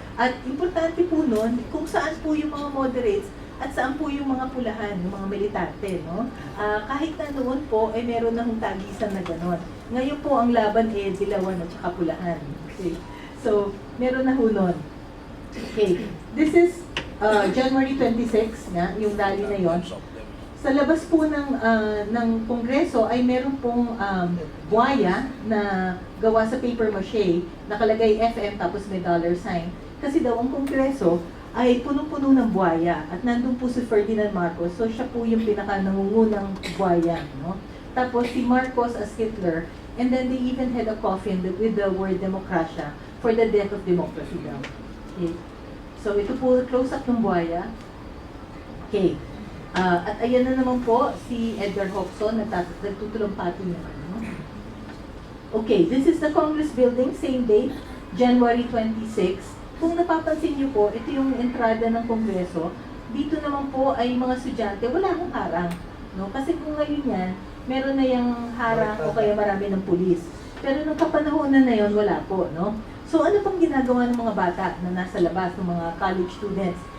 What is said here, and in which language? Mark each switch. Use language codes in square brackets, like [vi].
[tl] At importante po nun, kung saan po yung mga moderates at saan po yung mga pulahan, yung mga militante, no? Kahit na noon po, meron na hong tagisan na gano'n. Ngayon po, ang laban dilawan at saka pulahan. Okay? So, meron na ho nun. [en] Okay, this is January 26, [tl] yung rally na yon. Sa labas po ng Kongreso ay meron pong buhaya na gawa sa paper mache, nakalagay FM tapos may $sign. Kasi daw ang Kongreso ay punong-puno ng buhaya at nandun po si Ferdinand Marcos, so siya po yung pinaka-nangungunang buhaya. No? Tapos si [en] Marcos as Hitler, and then they even had a coffin with the word Demokrasya for the death of democracy daw. [tl] Okay. So ito po, close-up ng buhaya. Okay. At ayan na naman po si Edgar Hobson, nagtutulumpati naman. No? [en] Okay, this is the Congress building, same date, January 26. [tl] Kung napapansin niyo po, ito yung entrada ng Kongreso. Dito naman po ay mga estudyante, wala akong harang. No? Kasi kung ngayon yan, meron na yung harang o kaya marami ng pulis. Pero nung kapanahonan na yon, wala po. No? So ano pang ginagawa ng mga bata na nasa labas, ng mga college students?